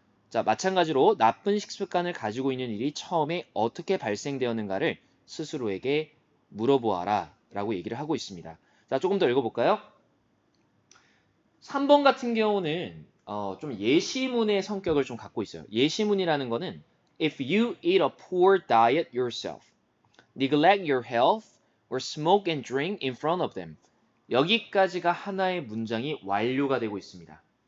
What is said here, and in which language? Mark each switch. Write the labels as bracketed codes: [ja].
[ko] 자, 마찬가지로 나쁜 식습관을 가지고 있는 일이 처음에 어떻게 발생되었는가를 스스로에게 물어보아라 라고 얘기를 하고 있습니다. 자, 조금 더 읽어볼까요? 3번 같은 경우는 좀 예시문의 성격을 좀 갖고 있어요. 예시문이라는 거는 [en] If you eat a poor diet yourself, neglect your health, or smoke and drink in front of them. [ko] 여기까지가 하나의 문장이 완료가 되고 있습니다.